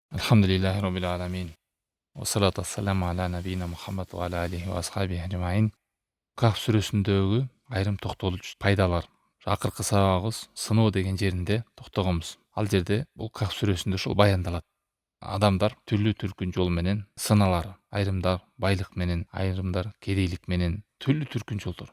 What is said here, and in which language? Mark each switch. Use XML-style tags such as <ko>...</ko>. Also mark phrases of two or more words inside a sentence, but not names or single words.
<ar>الحمد لله رب العالمين. و الصلاة والسلام على نبينا محمد و على آله و أصحابه أجمعين.</ar> <ky>Kaf сүрөсүндөгү айрым токтолуучу пайдалар. Акыркы сабагыбыз сыноо деген жеринде токтогонбуз. Ал жерде бул Кaf сүрөсүндө ушул баяндалат. Адамдар түрлүү түркүн жол менен сыналар. Айрымдар байлык менен, айрымдар кедейлик менен, түрлүү түркүн жолдор.</ky>